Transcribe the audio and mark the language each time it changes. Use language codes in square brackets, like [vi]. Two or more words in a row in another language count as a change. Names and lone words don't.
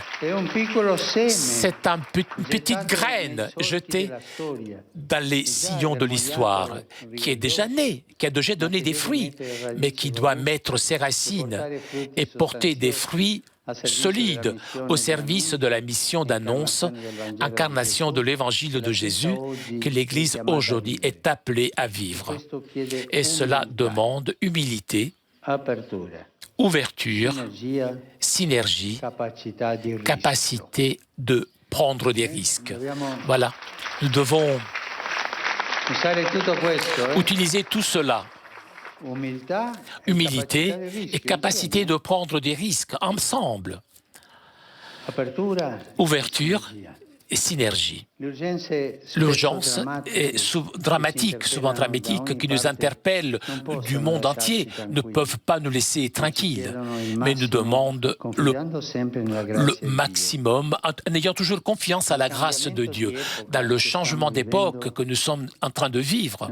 [fr] C'est une petite graine jetée dans les sillons de l'histoire qui est déjà née, qui a déjà donné des fruits, mais qui doit mettre ses racines et porter des fruits solides au service de la mission d'annonce, incarnation de l'évangile de Jésus que l'Église aujourd'hui est appelée à vivre. Et cela demande humilité, ouverture, [it] energia, [fr] synergie, [it] capacità di rischio. [fr] capacité de prendre des risques. Voilà, nous devons [it] Usare tutto questo, [fr] utiliser tout cela, [it] umiltà [fr] humilité [it] capacità di rischio, [fr] et capacité de prendre des risques ensemble, [it] apertura, [fr] ouverture [it] energia. [fr] et synergie. L'urgence est dramatique, souvent dramatique, qui nous interpelle du monde entier, ne peuvent pas nous laisser tranquilles, mais nous demandent le maximum, en ayant toujours confiance à la grâce de Dieu, dans le changement d'époque que nous sommes en train de vivre.